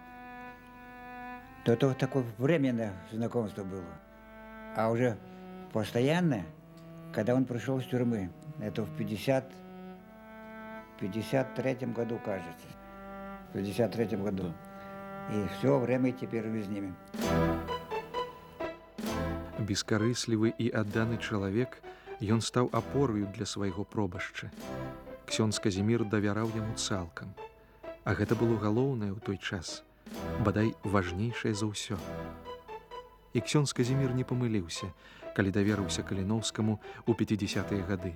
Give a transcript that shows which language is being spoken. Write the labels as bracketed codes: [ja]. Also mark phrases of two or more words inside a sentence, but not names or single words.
[ru] То это такое временное знакомство было. А уже постоянное, когда он пришел с тюрьмы, это в 53-м году, кажется. В 53-м году. И все время теперь мы с ними. [be] Бескарыслівы і адданы чалавек, ён стаў апораю для свайго пробашча. Ксёндз Казімір давяраў яму цалкам. А гэта было галоўнае ў той час, бадай важнейшае за ўсё. І ксёндз Казімір не памыліўся, калі даверыўся Каліноўскаму ў 50-е гады.